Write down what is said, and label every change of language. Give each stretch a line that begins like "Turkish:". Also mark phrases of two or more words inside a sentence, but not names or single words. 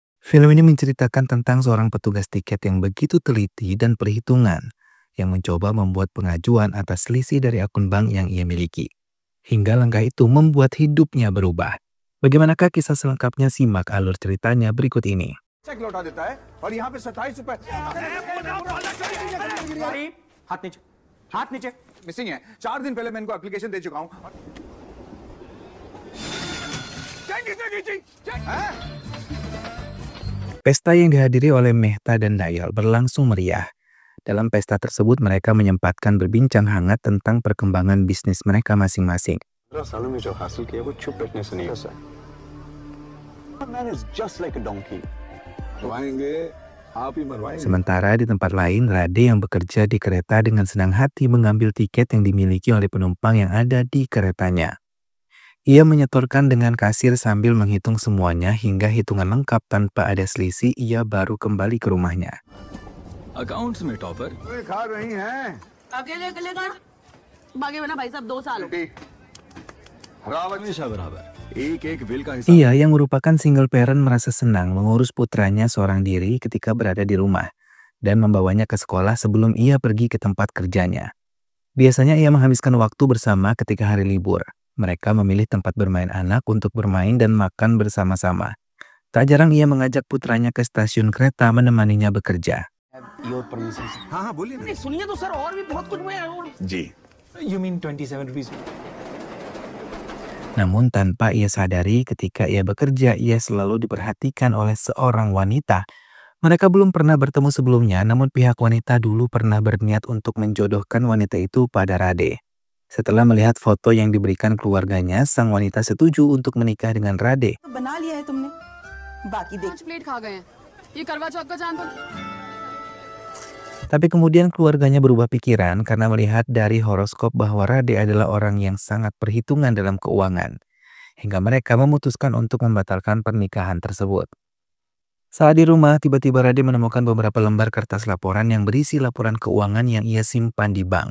Indonesian: Film ini menceritakan tentang seorang petugas tiket yang begitu teliti dan perhitungan, yang mencoba membuat pengajuan atas selisih dari akun bank yang ia miliki. Hingga langkah itu membuat hidupnya berubah. Bagaimanakah kisah selengkapnya? Simak alur ceritanya berikut ini.
Hindi: चेक लौटा देता है और यहाँ पे 27 रुपए हाथ नीचे हाथ नीचे मिसिंग है 4 दिन पहले मैं इनको एप्लीकेशन दे चुका हूँ
Indonesian: Pesta yang dihadiri oleh Mehta dan Dayal berlangsung meriah. Dalam pesta tersebut mereka menyempatkan berbincang hangat tentang perkembangan bisnis mereka masing-masing. Sementara di tempat lain, Rade yang bekerja di kereta dengan senang hati mengambil tiket yang dimiliki oleh penumpang yang ada di keretanya. Ia menyetorkan dengan kasir sambil menghitung semuanya hingga hitungan lengkap tanpa ada selisih. Ia baru kembali ke rumahnya.
Hindi: अकाउंट्स में टॉपर खा रही हैं अकेले अकेले का भागे बना भाई साहब 2 साल हो गए। हमेशा बराबर एक एक बिल का हिसाब
Indonesian: Ia yang merupakan single parent merasa senang mengurus putranya seorang diri ketika berada di rumah dan membawanya ke sekolah sebelum ia pergi ke tempat kerjanya. Biasanya ia menghabiskan waktu bersama ketika hari libur. Mereka memilih tempat bermain anak untuk bermain dan makan bersama-sama. Tak jarang ia mengajak putranya ke stasiun kereta menemaninya bekerja.
Hindi: हाँ हाँ बोलिए ना सुनिए तो सर और भी बहुत कुछ मैं जी
English: You mean 27 rupees?
Indonesian: Namun tanpa ia sadari ketika ia bekerja, ia selalu diperhatikan oleh seorang wanita. Mereka belum pernah bertemu sebelumnya, namun pihak wanita dulu pernah berniat untuk menjodohkan wanita itu pada Rade. Setelah melihat foto yang diberikan keluarganya, sang wanita setuju untuk menikah dengan Rade.
Hindi: बना लिया है तुमने बाकी देख 5 प्लेट खा गए हैं। ये करवा चौथ का चांद तो
Indonesian: Tapi kemudian keluarganya berubah pikiran karena melihat dari horoskop bahwa Rade adalah orang yang sangat perhitungan dalam keuangan. Hingga mereka memutuskan untuk membatalkan pernikahan tersebut. Saat di rumah, tiba-tiba Rade menemukan beberapa lembar kertas laporan yang berisi laporan keuangan yang ia simpan di bank.